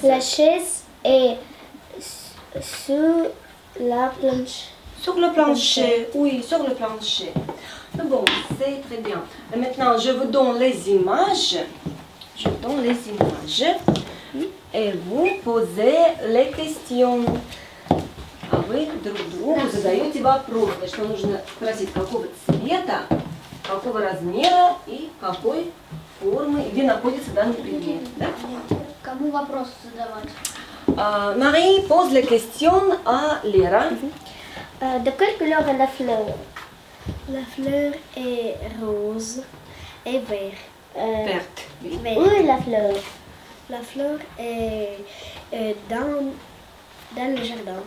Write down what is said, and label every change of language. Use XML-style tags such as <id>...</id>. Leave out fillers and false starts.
<fr>La chaise est sur la planche. Sur le plancher. Oui, sur le plancher. Bon, c'est très bien. Et maintenant, je vous donne les images. Je vous donne les images. Et vous posez les questions.</fr> <ru>А вы друг другу задаете вопросы, что нужно спросить, какого цвета, какого размера и какой формы, где находится данный предмет. Да? Кому вопрос задавать?</ru> <fr>Marie pose les questions à Léra. De quelle couleur est la fleur? La fleur est rose et vert. Verte. Oui. Où est la fleur? La fleur est dans le jardin.</fr>